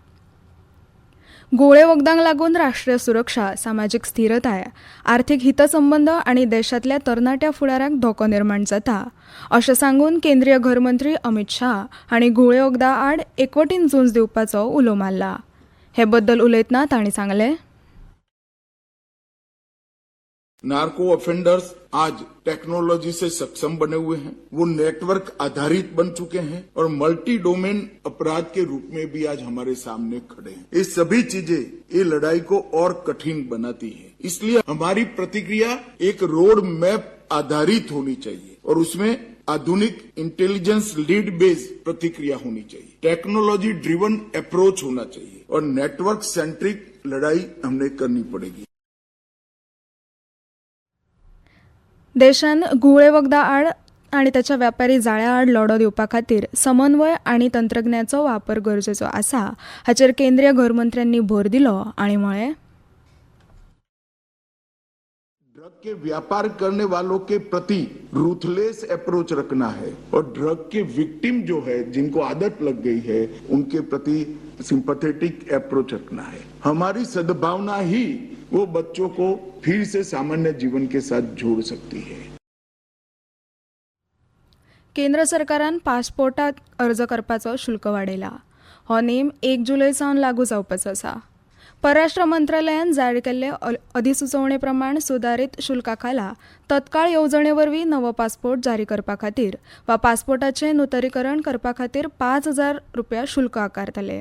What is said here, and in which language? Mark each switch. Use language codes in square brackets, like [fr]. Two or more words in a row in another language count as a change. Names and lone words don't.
[kok] गुळे वखदांक लागून राष्ट्रीय सुरक्षा, सामाजीक स्थिरताय, आर्थीक हितसंबंद आनी देशांतल्या तरणाट्या फुडाराक धोको निर्माण जाता अशें सांगून केंद्रीय घरमंत्री अमित शाह हांणी गुळे वखदां आड एकवटीन झूंज दिवपाचो उलो मारला. हे बद्दल उलयतना तांणी सांगलें, [en] narco offenders [hi] आज टेक्नोलॉजी से सक्षम बने हुए हैं, वो नेटवर्क आधारित बन चुके हैं और [en] multi domain [hi] अपराध के रूप में भी आज हमारे सामने खड़े हैं. ये सभी चीजें ये लड़ाई को और कठिन बनाती है. इसलिए हमारी प्रतिक्रिया एक [en] road map [hi] आधारित होनी चाहिए और उसमें आधुनिक [en] intelligence lead based [hi] प्रतिक्रिया होनी चाहिए. [en] technology driven approach [hi] होना चाहिए और [en] network centric [hi] लड़ाई हमने करनी पड़ेगी. [kok] देशान गुळे वखदां आड आनी त्याच्या व्यापारी जाळ्या आड लढो दिवपा खातीर समन्वय आनी तंत्रज्ञानाचो वापर गरजेचो आसा हाचेर केंद्रीय घरमंत्र्यांनी भर दिलो आनी म्हळें, [hi] ड्रग के व्यापार करने वालों के प्रति [en] ruthless approach [hi] रखना है और ड्रग के विक्टिम जो है, जिनको आदत लग गई है, उनके प्रति [en] sympathetic approach [hi] रखना है. हमारी सद्भावना ही वो बच्चों को फिर से सामान्य जीवन के साथ जोड़ सकती है. [kok] केंद्र सरकारान पासपोर्टाक अर्ज करपाचो शुल्क वाडयला. हो नेम 1 जुलय सावन लागू जावपाचो आसा. परराष्ट्र मंत्रालयान जारी केल्ले अधिसुचोवणे प्रमाण सुदारीत शुल्का खाला तत्काळ येवजणे वरवीं नवो पासपोर्ट जारी करपा खातीर वा पासपोर्टाचें नूतनीकरण करपा खातीर 5,000 रुपया शुल्क आकारतले.